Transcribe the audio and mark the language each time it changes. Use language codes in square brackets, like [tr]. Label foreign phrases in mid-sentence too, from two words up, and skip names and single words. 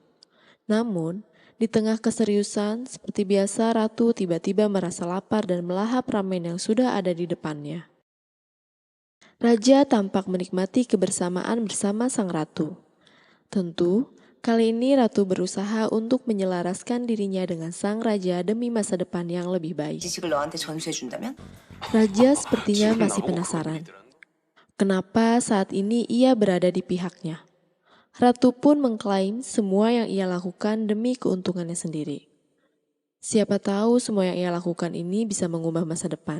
[id] Namun, di tengah keseriusan, seperti biasa ratu tiba-tiba merasa lapar dan melahap ramen yang sudah ada di depannya. Raja tampak menikmati kebersamaan bersama sang ratu. Tentu, kali ini ratu berusaha untuk menyelaraskan dirinya dengan sang raja demi masa depan yang lebih baik. [ko] 지식을 너한테 전수해준다면? [id] Raja sepertinya masih penasaran. Kenapa saat ini ia berada di pihaknya? Ratu pun mengklaim semua yang ia lakukan demi keuntungannya sendiri. Siapa tahu semua yang ia lakukan ini bisa mengubah masa depan.